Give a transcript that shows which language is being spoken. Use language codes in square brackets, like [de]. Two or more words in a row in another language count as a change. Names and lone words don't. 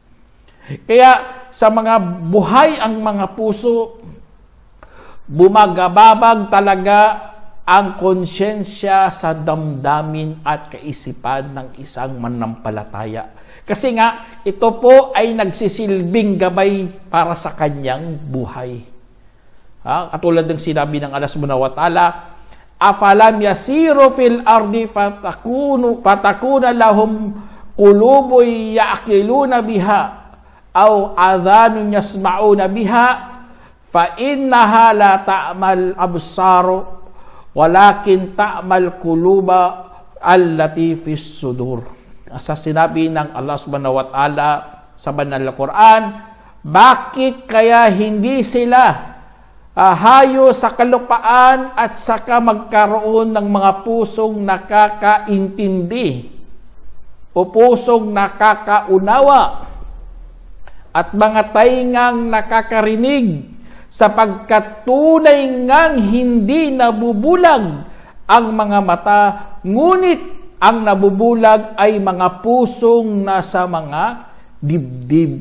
[tl] Kaya sa mga buhay ang mga puso, bumagababag talaga ang konsyensya sa damdamin at kaisipan ng isang manampalataya. Kasi nga, ito po ay nagsisilbing gabay para sa kanyang buhay. Katulad ng sinabi ng [ar] الله سبحانه وتعالى أفلم يسيروا في الأرض فتكون لهم قلوب يعقلون بها أو آذان يسمعون بها فإنها لا تعمى الأبصار ولكن تعمى القلوب التي في الصدور. [tl] Sa sinabi ng [ar] الله سبحانه وتعالى [tl] sa banal na Quran, bakit kaya hindi sila hayo sa kalupaan at saka magkaroon ng mga pusong nakakaintindi o pusong nakakaunawa at mga taingang nakakarinig, sapagkat tunay ngang hindi nabubulag ang mga mata, ngunit ang nabubulag ay mga pusong nasa mga dibdib.